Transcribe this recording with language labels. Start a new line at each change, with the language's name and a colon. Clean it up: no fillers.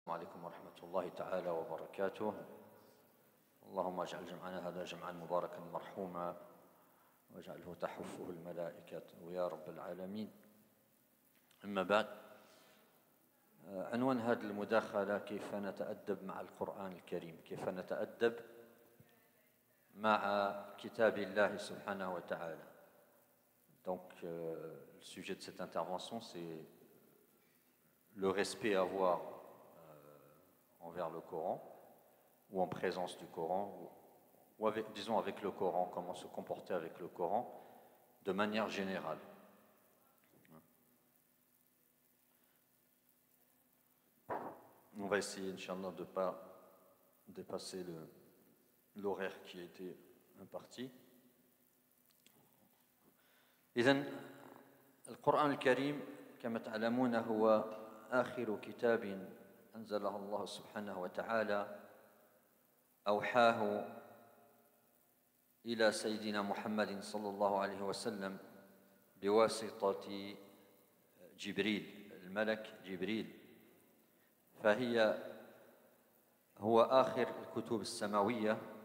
Arabic: عليكم ورحمة الله تعالى وبركاته. اللهم اجعل جمعنا هذا جمعا مباركا مرحوما واجعله تحفه الملائكة يا رب العالمين. أما بعد، عنوان هذه المداخلة كيف نتأدب مع القرآن الكريم، كيف نتأدب مع كتاب الله سبحانه وتعالى.
French: Donc, le sujet de cette intervention, c'est le respect à avoir envers le Coran, ou en présence du Coran, ou avec, disons avec le Coran, comment se comporter avec le Coran de manière générale. On va essayer, Inch'Allah, de ne pas dépasser l'horaire qui a été imparti.
Arabic: إذن القرآن الكريم كما تعلمون هو آخر كتاب أنزله الله سبحانه وتعالى، أوحاه إلى سيدنا محمد صلى الله عليه وسلم بواسطة جبريل، الملك جبريل، هو آخر الكتب السماوية